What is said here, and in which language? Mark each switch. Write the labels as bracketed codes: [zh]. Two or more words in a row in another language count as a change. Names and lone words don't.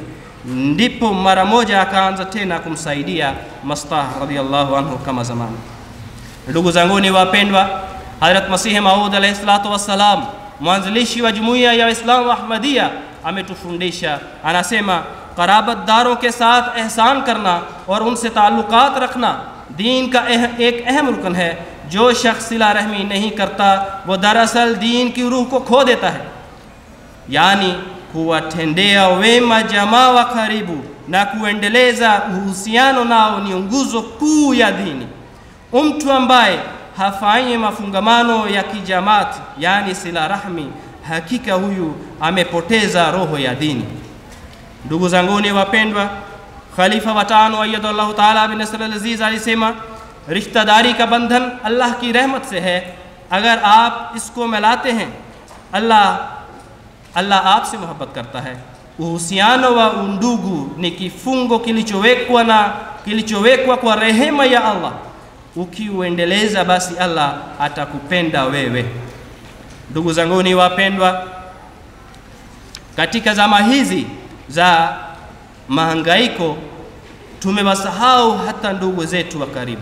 [sw] Ndipo mara moja akaanza tena kumsaidia Mastah [ar] رضي الله عنه [sw] kama zamani. Ndugu zanguni wapendwa, Hazrat Masih Maud [ar] عليه الصلاة والسلام, [sw] mwanzilishi wa jumuiya ya Waislamu Ahmadiyya, ametufundisha, anasema, [ur] قرابت داروں کے ساتھ احسان کرنا اور ان سے تعلقات رکھنا دین کا ایک اہم رکن ہے. جو شخص صلہ رحمی نہیں کرتا وہ دراصل دین کی روح کو کھو دیتا ہے. [sw] Yani kuwatendea wema jamaa wa karibu na kuendeleza uhusiano nao ni nguzo kuu ya dini. Mtu ambaye hafanyi mafungamano ya kijamaati, yani [ur] صلہ رحمی, [sw] hakika huyu amepoteza roho ya dini. Ndugu zanguni wapendwa, Khalifa wa 5 [ar] أيده الله تعالى بنصره العزيز [sw] alisema, [ur] رشتہ داری کا بندھن اللہ کی رحمت سے ہے، اگر آپ اس کو ملاتے ہیں Allah آپ سے محبت کرتا ہے. [sw] Uhusiano wa undugu ni kifungo kilichowekwa kwa rehema ya Allah. Ukiuendeleza basi Allah atakupenda wewe. Ndugu zanguni wapendwa, katika zama hizi za mahangaiko tumewasahau hata ndugu zetu wa karibu.